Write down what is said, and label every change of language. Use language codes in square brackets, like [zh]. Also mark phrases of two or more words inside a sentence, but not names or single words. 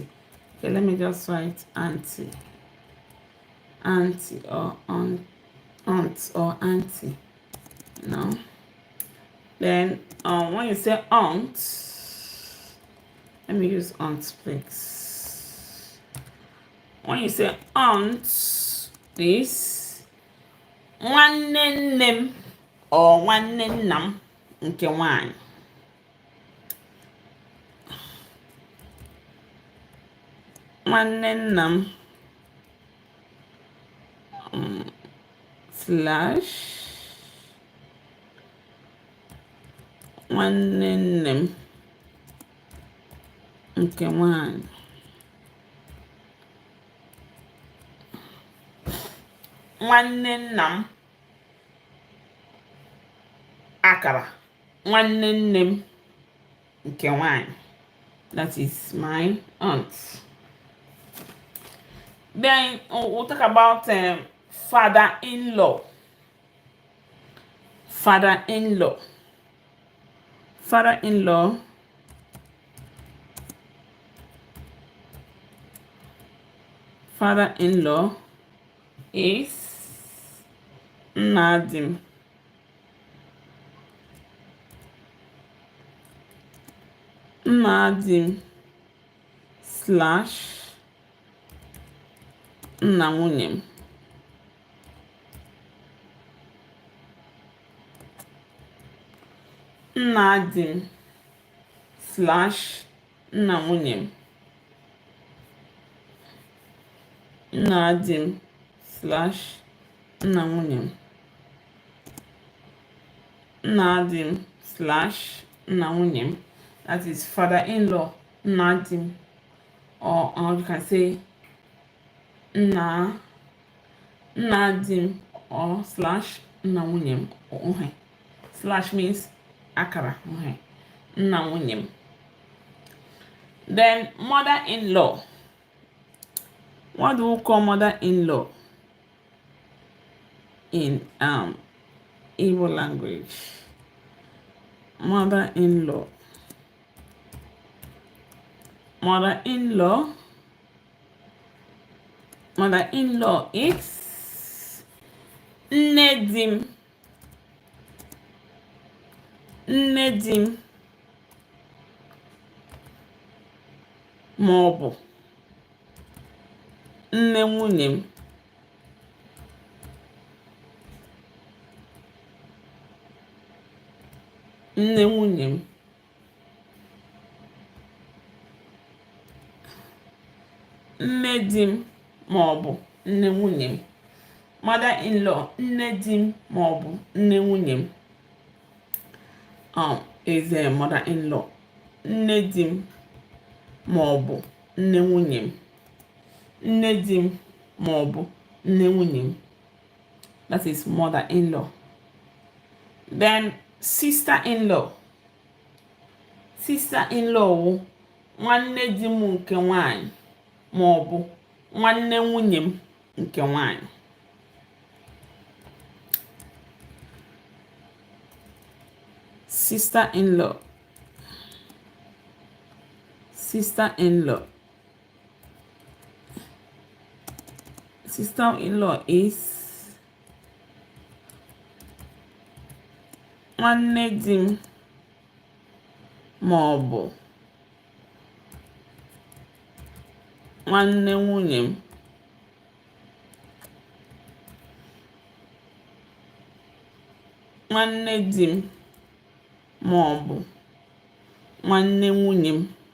[en] Okay, let me just write auntie. Auntie or aunt or auntie, you know. Then when you say aunt, let me use aunt, please. When you say aunt, is [ig] nwanne nne m or nwanne nna m nke nwanyị. Nwanne nna m slash nwanne nne m nke nwanyị. Nwanne nna m akara nwanne nne m nke nwanyị. [en] That is my aunt. Then we'll talk about father-in-law. Father-in-law. Father-in-law. Father-in-law is Nadim. [ig] Nadim slash nna nwunye m. Nadim slash nna nwunye m. Nadim slash nna nwunye m. Nadim slash nna nwunye m. [en] That is father-in-law, Nadim. Or you can say Nadim or slash [ig] nna nwunye m. [en] Slash means [ig] akara. Nna nwunye m. [en] Then mother-in-law. What do we call mother-in-law in Igbo language? Mother-in-law. Mother-in-law. Mother-in-law is Nedim. [ig] Nedim maọbụ nne nwunye m. Nne nwunye m. Nne di m maọbụ nne nwunye m. [en] Mother-in-law, [ig] nne di m maọbụ nne nwunye m. [en] Is a mother-in-law. [ig] Nne di m maọbụ nne nwunye m. Nne di m maọbụ nne nwunye m. [en] That is mother-in-law. Then sister-in-law. [ig] Sister-in-law wụ nwanne di m nke nwanyị maọbụ nwanne nwunye m nke nwanyị. [en] sister-in-law, sister-in-law. Sister-in-law is [ig] nwanne di m ma ọ bụ nwanne nwunye m. Nwanne di m ma ọ bụ nwanne nwunye m.